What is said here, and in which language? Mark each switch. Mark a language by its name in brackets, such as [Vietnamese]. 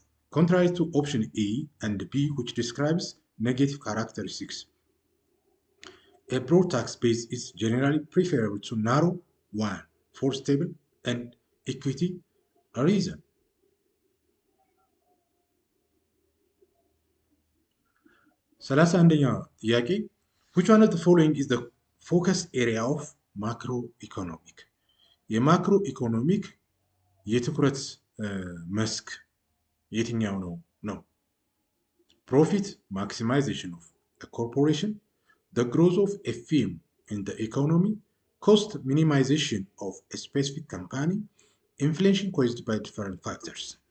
[English] Contrary to option A and B, which describes negative characteristics, a broad tax base is generally preferable to narrow one for stable and equity reason. [Amharic] ሰላሳ አንደኛ ጥያቄ [English] which one of the following is the focus area of macroeconomic? [Amharic] የማክሮ ኢኮኖሚክ የትኩረት መስክ የትኛው ነው? [English] Profit maximization of a corporation, the growth of a firm in the economy, cost minimization of a specific company, inflation caused by different factors.